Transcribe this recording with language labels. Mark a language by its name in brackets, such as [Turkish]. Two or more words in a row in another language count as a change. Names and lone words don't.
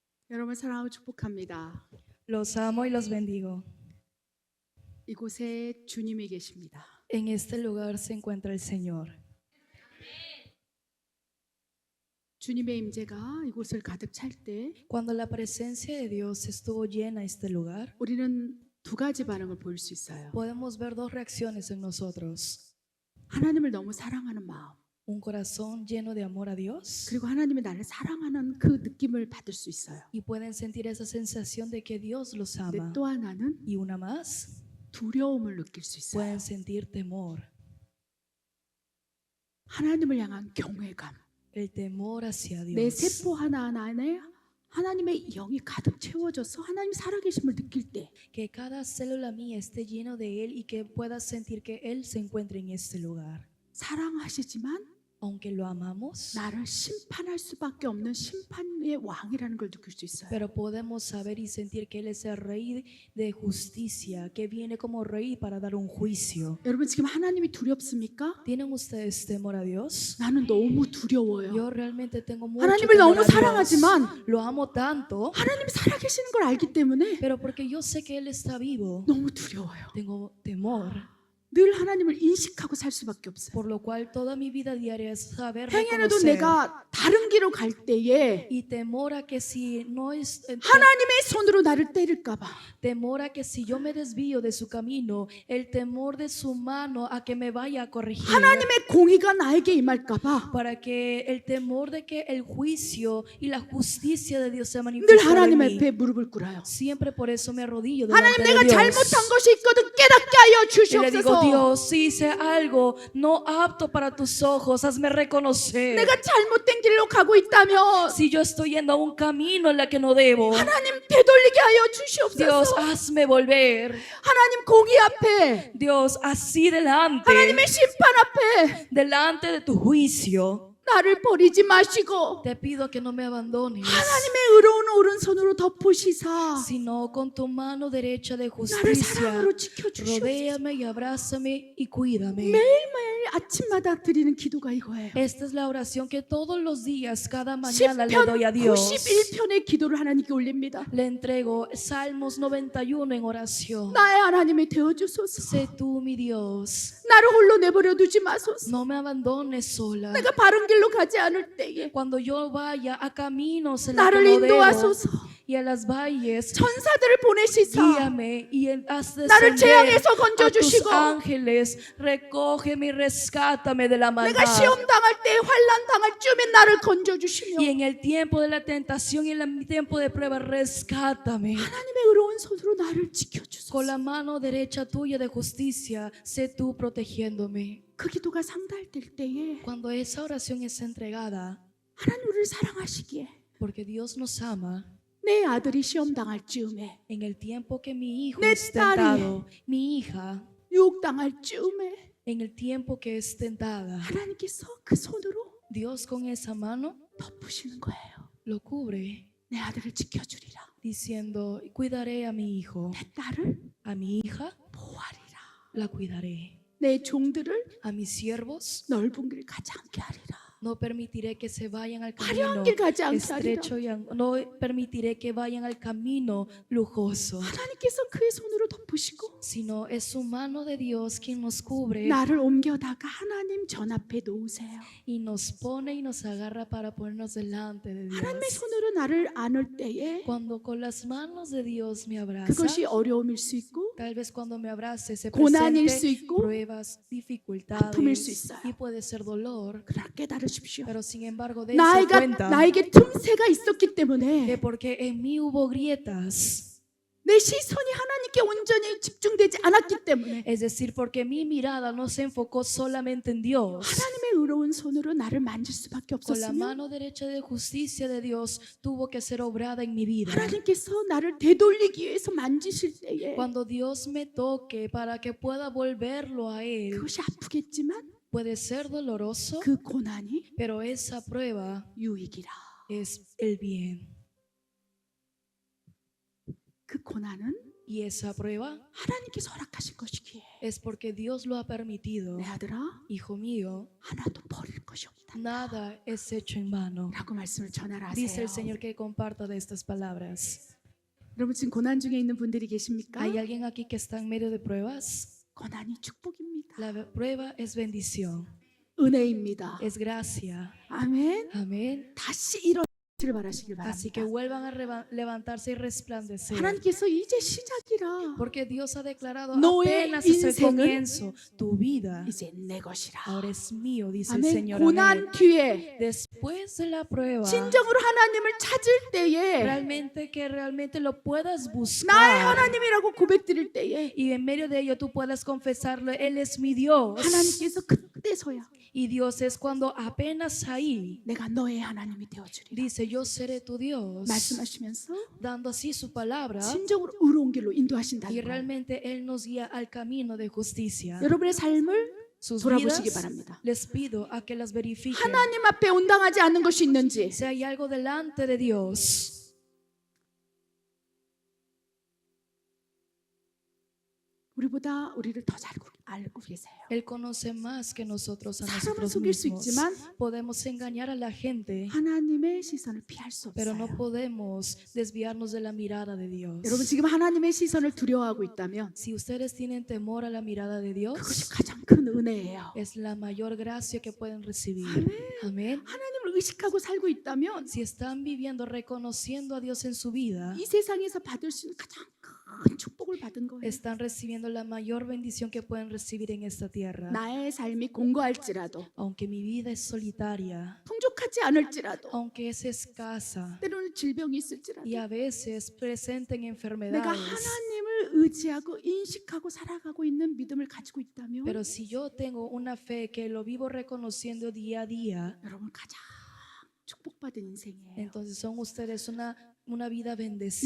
[Korean] 여러분 사랑하고 축복합니다. [Spanish] Los amo y los bendigo. [Korean] 이곳에 주님이 계십니다. [Spanish] En este lugar se encuentra el Señor. [Korean] 주님의 임재가 이곳을 가득 찰 때 [Spanish] Cuando la presencia de Dios estuvo llena este lugar, [Korean] 우리는 두 가지 반응을 보일 수 있어요. [Spanish] podemos ver dos reacciones en nosotros. [Korean] 하나님을 너무 사랑하는 마음, [Spanish] Un corazón lleno de amor a Dios [Korean] 그리고 하나님이 나를 사랑하는 그 느낌을 받을 수 있어요. [Spanish] y pueden sentir esa sensación de que Dios los [Korean] 근데 [Spanish] ama. [Korean] 또 하나는 [Spanish] Y una más, [Korean] 두려움을 느낄 수 있어요. [Spanish] pueden sentir temor. [Korean] 하나님을 향한 경외감. [Spanish] El temor hacia [Korean] 내 [Spanish] Dios. [Korean] 세포 하나하나 안에 하나님의 영이 가득 채워져서 하나님 살아계심을 느낄 때 [Spanish] Que cada célula mía esté lleno de Él y que pueda sentir que Él se encuentra en este lugar. [Korean] 사랑하시지만 [Spanish] Aunque lo amamos, [Korean] 나를 심판할 수밖에 없는 심판의 왕이라는 걸 느낄 수 있어요. [Spanish] pero podemos saber y sentir que Él es el Rey de justicia, que viene como Rey para dar un juicio. [Korean] 여러분 지금 하나님이 두렵습니까? [Spanish] ¿Tienen ustedes temor a Dios? [Korean] 나는 너무 두려워요. [Spanish] Yo realmente tengo mucho [Korean] 하나님을 [Spanish] temor [Korean] 너무 [Spanish] a Dios. [Korean] 사랑하지만 [Spanish] Lo amo tanto, [Korean] 하나님이 살아계시는 걸 알기 때문에 [Spanish] pero porque yo sé que Él está vivo, [Korean] 너무 두려워요. [Spanish] tengo temor. [Korean] 늘 하나님을 인식하고 살 수밖에 없어요. [Spanish] Por lo cual toda mi vida diaria es saber [Korean] 행여라도 [Spanish] reconocer. [Korean] 내가 다른 길로 갈 때에 [Spanish] Y temor a que si no es [Korean] 하나님의 손으로 나를 때릴까 봐 [Spanish] temor a que si yo me desvío de su camino, el temor de su mano a que me vaya a corregir, [Korean] 하나님의 공의가 나에게 임할까 봐 [Spanish] para que el temor de que el juicio y la justicia de Dios se [Korean] 늘 [Spanish] manifieste en [Korean] 하나님 [Spanish] mí. [Korean] 앞에 무릎을 꿇어요. [Spanish] Siempre por eso me arrodillo [Korean] 하나님 [Spanish] delante [Korean] 내가 [Spanish] de Dios. [Korean] 잘못한 것이 있거든 깨닫게 하여 [Spanish] Y le digo, [Korean] 주시옵소서. [Spanish] Dios, si hice algo no apto para tus ojos, hazme reconocer. [Korean] 내가 잘못된 길로 가고 있다면 [Spanish] Si yo estoy yendo a un camino en la que no debo, [Korean] 하나님 되돌리게 하여 [Spanish] Dios, [Korean] 주시옵소서. [Spanish] hazme volver. [Korean] 하나님 공의 앞에 [Spanish] Dios, así delante, [Korean] 하나님의 심판 앞에 [Spanish] delante de tu juicio, [Korean] 나를 버리지 마시고 [Spanish] te pido que no me abandones, [Korean] 하나님의 의로운 오른손으로 덮으시사 [Spanish] sino con tu mano derecha de [Korean] 나를 [Spanish] justicia, [Korean] 사랑으로 지켜주시옵소서. [Spanish] rodéame y abrázame y cuídame. [Korean] 매일매일 아침마다 드리는 기도가 이거예요. [Spanish] Esta es la oración que todos los días, cada mañana le [Korean] 시편 [Spanish] doy a Dios. [Korean] 91편의 기도를 하나님께 올립니다. [Spanish] Le entrego Salmos 91 en oración. [Korean] 나의 하나님이 되어주소서. [Spanish] Sé tú mi Dios, [Korean] 나를 홀로 내버려 두지 마소서. [Spanish] no me abandones sola. [Korean] 내가 바른 길로 가지 않을 때에 [Spanish] Cuando yo vaya a caminos en los que [Korean] 나를 [Spanish] no debo [Korean] 인도하소서. [Spanish] y a las valles, [Korean] 천사들을 보내시사 [Spanish] guíame y haz [Korean] 나를 [Spanish] descender [Korean] 재앙에서 [Spanish] a tus [Korean] 건져주시고 [Spanish] ángeles, recógeme y rescátame de la [Korean] 내가 [Spanish] maldad. [Korean] 시험 당할 때 환난 당할 쯤에 나를 건져주시며 [Spanish] Y en el tiempo de la tentación y en el tiempo de prueba, rescátame. [Korean] 하나님의 의로운 손으로 나를 지켜주소서. [Spanish] Con la mano derecha tuya de justicia, sé tú protegiéndome. [Korean] 그 기도가 상달될 때에 [Spanish] Cuando esa oración es entregada, [Korean] 하나님 우리를 사랑하시기에 [Spanish] porque Dios nos ama, [Korean] 내 아들이 시험 당할 즈음에 [Spanish] en el tiempo que mi hijo [Korean] 내 [Spanish] es [Korean] 딸이 [Spanish] tentado, mi hija, [Korean] 유혹 당할 즈음에 [Spanish] en el tiempo que es tentada, [Korean] 하나님께서 그 손으로 [Spanish] Dios con esa mano [Korean] 덮으시는 거예요. [Spanish] lo cubre, [Korean] 내 아들을 지켜주리라. [Spanish] diciendo, cuidaré a mi hijo, [Korean] 내 딸을 [Spanish] a mi hija [Korean] 보호하리라. [Spanish] la cuidaré, [Korean] 내 종들을 [Spanish] a mis siervos [Korean] 넓은 길 가지 않게 하리라. [Spanish] no permitiré que se vayan al [Korean] 화려한 [Spanish] camino [Korean] 길 가지 않게 하리라. [Spanish] estrecho y no permitiré que vayan al camino lujoso, [Korean] 하나님께서 그의 손으로 덮으시고 [Spanish] sino es su mano de Dios quien nos cubre [Korean] 나를 옮겨다가 하나님 전 앞에 놓으세요. [Spanish] y nos pone y nos agarra para ponernos delante de [Korean] 하나님의 [Spanish] Dios. [Korean] 손으로 나를 안을 때에 [Spanish] Cuando con las manos de Dios me abraza, [Korean] 그것이 어려움일 수 있고 [Spanish] tal vez cuando me abrace se [Korean] 고난일 수 [Spanish] presente [Korean] 있고 [Spanish] pruebas, [Korean] 아픔일 수 [Spanish] dificultades [Korean] 있어요. [Spanish] y puede ser dolor, [Korean] 그러나 깨달으십시오. [Spanish] pero sin embargo dense cuenta [Korean] 나에게 틈새가 있었기 [Spanish] que [Korean] 때문에 [Spanish] porque en mí hubo grietas, [Korean] 내 시선이 하나님께 온전히 집중되지 않았기 때문에 [Spanish] es decir, porque mi mirada no se enfocó solamente en Dios. [Korean] 하나님의 의로운 손으로 나를 만질 수밖에 [Spanish] Con la [Korean] 없었으며 [Spanish] mano derecha de justicia de Dios tuvo que ser obrada en mi vida. [Korean] 하나님께서 나를 되돌리기 위해서 만지실 때에 [Spanish] Cuando Dios me toque para que pueda volverlo a Él, [Korean] 그것이 아프겠지만 [Spanish] puede ser doloroso, [Korean] 그 고난이 [Spanish] pero esa prueba [Korean] 유익이라. [Spanish] es el bien. [Korean] 그 고난은 [Spanish] Y esa prueba [Korean] 하나님께서 허락하신 것이기에 [Spanish] es porque Dios lo ha permitido. [Korean] 내 아들아 [Spanish] Hijo mío, [Korean] 하나도 버릴 것이 없다. 못한다 [Spanish] nada es hecho en vano. [Korean] 라고 말씀을 전하라 [Spanish] Dice [Korean] 하세요. [Spanish] el Señor que comparta de estas palabras. [Korean] 여러분 지금 고난 중에 있는 분들이 계십니까? [Spanish] ¿Hay alguien aquí que está en medio de pruebas? [Korean] 고난이 축복입니다. [Spanish] La prueba es bendición, [Korean] 은혜입니다. [Spanish] es gracia. [Korean] 아멘. [Spanish] Amén. [Korean] 다시 일어나시길 바라시길 [Spanish] Así que [Korean] 바랍니다. [Spanish] vuelvan a levantarse y resplandecer. [Korean] 하나님께서 이제 시작이라 [Spanish] Porque Dios ha declarado [Korean] 너의 [Spanish] apenas es el [Korean] 인생은 [Spanish] comienzo. Tu vida [Korean] 이제 내 것이라. [Spanish] ahora es mío, dice el [Korean] 아멘. [Spanish] Señor. Amén. [Korean] 고난 뒤에 [Spanish] Después de la prueba, [Korean] 진정으로 하나님을 찾을 때에 [Spanish] realmente lo puedas [Korean] 나의 [Spanish] buscar. [Korean] 하나님이라고 고백드릴 때에 [Spanish] Y en medio de ello tú puedas confesarlo, Él es mi Dios. [Korean] 하나님께서 그때서야 [Spanish] Y Dios es cuando apenas ahí [Korean] 내가 너의 하나님이 되어주리라 [Spanish] dice, yo seré tu Dios, [Korean] 말씀하시면서 [Spanish] dando así su palabra. [Korean] 진정으로 의로운 길로 인도하신다는 [Spanish] Y [Korean] 거예요. [Spanish] realmente Él nos guía al camino de justicia. [Korean] 여러분의 삶을 [Spanish] Sus [Korean] 돌아보시기 [Spanish] vidas, [Korean] 바랍니다. [Spanish] les pido a que las verifiquen. [Korean] 하나님 앞에 온당하지 않는 것이 있는지 [Spanish] Si hay algo delante de Dios, [Korean] 우리보다 우리를 더 잘 알고 계세요. [Spanish] Él conoce más que nosotros a [Korean] 사람을 [Spanish] nosotros [Korean] 속일 수 [Spanish] mismos. [Korean] 있지만 [Spanish] Podemos engañar a la gente, [Korean] 하나님의 시선을 피할 수 [Spanish] pero no [Korean] 없어요. [Spanish] podemos desviarnos de la mirada de Dios. [Korean] 여러분 지금 하나님의 시선을 두려워하고 있다면 [Spanish] Si ustedes tienen temor a la mirada de Dios, [Korean] 그것이 가장 큰 은혜예요. [Spanish] es la mayor gracia que pueden recibir. Amén. [Korean] 하나님을 의식하고 살고 있다면 [Spanish] Si están viviendo reconociendo a Dios en su vida, [Korean] 이 세상에서 받을 수 있는 가장 큰 축복을 받은 거예요. [Spanish] están recibiendo la mayor bendición que pueden recibir en esta tierra. [Korean] 나의 삶이 공고할지라도 [Spanish] Aunque mi vida es solitaria, [Korean] 풍족하지 않을지라도 [Spanish] aunque es escasa [Korean] 때로는 질병이 있을지라도 [Spanish] y a veces presenten [Korean] 내가 [Spanish] enfermedades, [Korean] 하나님을 의지하고 인식하고 살아가고 있는 믿음을 가지고 있다면 [Spanish] pero si yo tengo una fe que lo vivo reconociendo día a día, [Korean] 여러분 가장 축복받은 인생이에요. [Spanish] entonces son ustedes una vida bendecida.